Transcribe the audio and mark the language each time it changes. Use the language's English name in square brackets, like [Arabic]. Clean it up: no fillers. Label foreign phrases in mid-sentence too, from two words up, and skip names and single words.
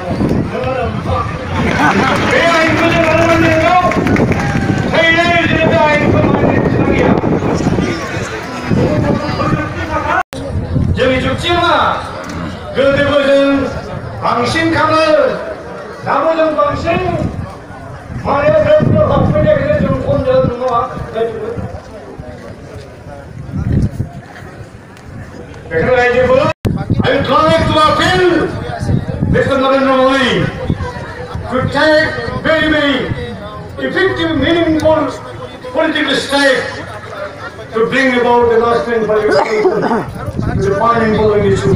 [Bodo] बे आयेनखौ जों मानिनांगौ थैनाय जों बे आयेनखौ मानिनो गैया जोंनि जुक्तिया मा गोदोबो जों बांसिन खामो दाबो जों बांसिन माने जों हाबफैनायखायनो जों खम जादों नङा बेखौ रायजोबो [English] I would like to appeal Mr. Narendra Modi to take very effective, meaningful political steps to bring about the lasting political to the following issue.